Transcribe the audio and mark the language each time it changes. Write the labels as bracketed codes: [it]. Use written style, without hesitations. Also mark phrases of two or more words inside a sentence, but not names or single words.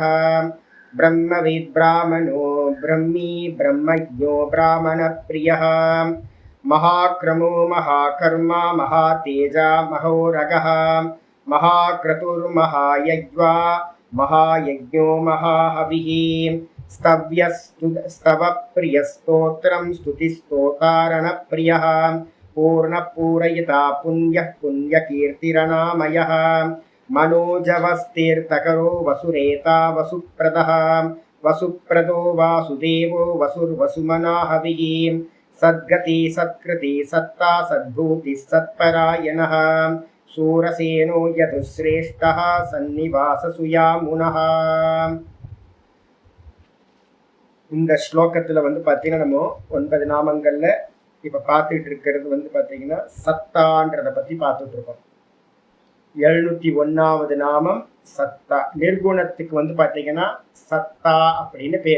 [sa] ब्रह्मविद् ब्राह्मणो ब्रह्मी ब्रह्मज्ञो ब्राह्मण प्रियः. महाक्रमो महाकर्मा महातेजा महोरगः. महाक्रतुर्महायज्वा महायज्ञो महाहविः. स्तवप्रियस्तोत्रं स्तुतिस्तोतारणप्रियः. पूर्णपूरयिता पुण्यः पुण्यकीर्तिरनामयः. मनोजवस्तीर्थकरो वसुरेता वसुप्रदः. वसुप्रदो वासुदेवो वसुर्वसुमनाहविः. सद्गति सत्कृति सत्ता सद्भूतिः सत्परायणः. सूरसेनो यदुश्रेष्ठः सन्निवाससुयामुनः. [ta] இந்த ஸ்லோகத்தில் பார்த்தீங்கன்னா நம்ம 9 நாமங்களில் இப்போ பார்த்துட்டு இருக்கிறது பார்த்தீங்கன்னா சத்தான்றதை பற்றி பார்த்துட்டு இருக்கோம். 701வது நாமம் சத்தா. நிர்குணத்துக்கு பார்த்தீங்கன்னா சத்தா அப்படின்னு பேர்.